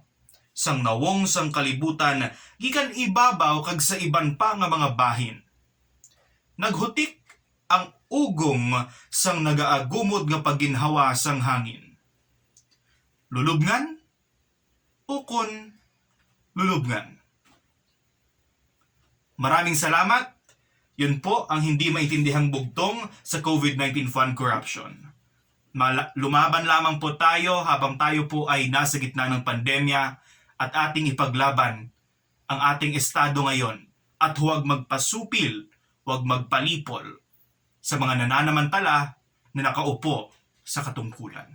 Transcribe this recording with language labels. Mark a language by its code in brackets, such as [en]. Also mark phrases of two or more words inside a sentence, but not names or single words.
[hil] Sang nawong sang kalibutan gikan ibabaw kag sa iban pa nga mga bahin. Naghutik ang ugong sang nagaagumod nga pagginhawa sang hangin. Lulubngan? Ukon lulubngan. [tl] Maraming salamat. Yun po ang hindi maintindihang bugtong sa COVID-19 Fund corruption. Lumaban lamang po tayo habang tayo po ay nasa gitna ng pandemya at ating ipaglaban ang ating estado ngayon at huwag magpasupil, huwag magpalipol sa mga nananamantala na nakaupo sa katungkulan.